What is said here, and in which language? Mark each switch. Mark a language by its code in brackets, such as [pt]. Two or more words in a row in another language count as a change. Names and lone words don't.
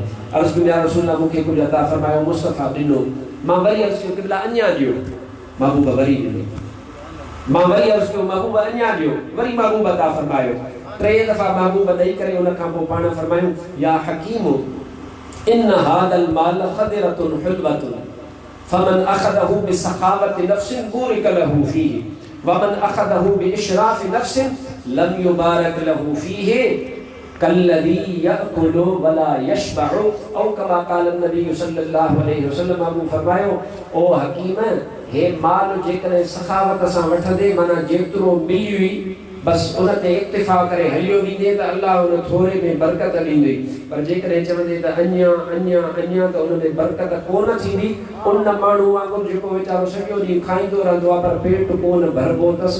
[sd] अर्ज़ कयो [ar] يا رسول الله [sd] मूंखे कुझु अता फरमायो। मुस्तफ़ा ॾिनो। मां वरी अर्ज़ कयो क़िबला अञा ॾियो। महबूब वरी ॾिनो। मां वरी अर्ज़ कयो महबूब अञा ॾियो। वरी महबूब अता फरमायो। 3 दफ़ा महबूब ॾेई करे उन खां पोइ पाण फरमायूं [ar] يا حكيم إن هذا المال خضرة حلوة فمن أخذه بسخاوة نفس بورك له فيه ومن أخذه بإشراف نفس لم يبارك له فيه كالذي يأكل ولا يشبع أو كما قال النبي صلى الله عليه وسلم. [sd] अबू फरमायो ओ हकीम हे माल जेकॾहिं सखावत सां वठंदे माना जेतिरो मिली बस उन ते इक्तिफा करे हलियो वेंदे त अल्लाह उन थोरे में बरकत ॾींदे। पर जेकॾहिं चवंदे त अञा अञा अञा त उन में बरकत कोन थींदी। उन माण्हू वांगुरु जेको वीचारो सॼो ॾींहुं खाईंदो रहंदो आहे पर पेट कोन भरबो अथसि।